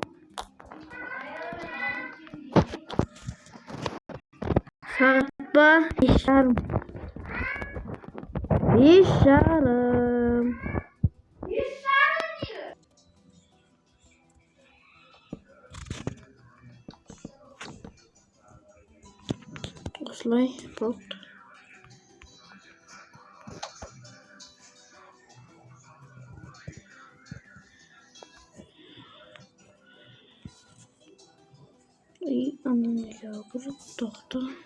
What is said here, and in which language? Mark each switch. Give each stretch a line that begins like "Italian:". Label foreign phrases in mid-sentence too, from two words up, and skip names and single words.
Kazakh: Сағат па? 5,5. 5,5. Осылай болды.
Russian: И она не лягает, тоқта.